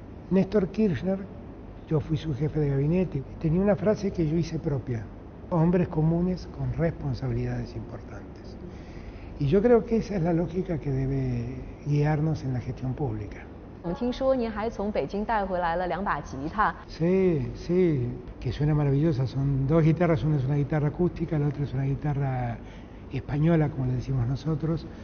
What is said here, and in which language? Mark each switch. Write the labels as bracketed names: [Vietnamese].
[Spanish] Néstor Kirchner, yo fui su jefe de gabinete, tenía una frase que yo hice propia: hombres comunes con responsabilidades importantes. Y yo creo que esa es la lógica que debe guiarnos en la gestión pública. [Chinese] 我们听说您还从北京带回来了2把吉他。 [Spanish] Sí, sí, que suena maravillosa. Son 2 guitarras, una es una guitarra acústica, la otra es una guitarra española, como le decimos nosotros.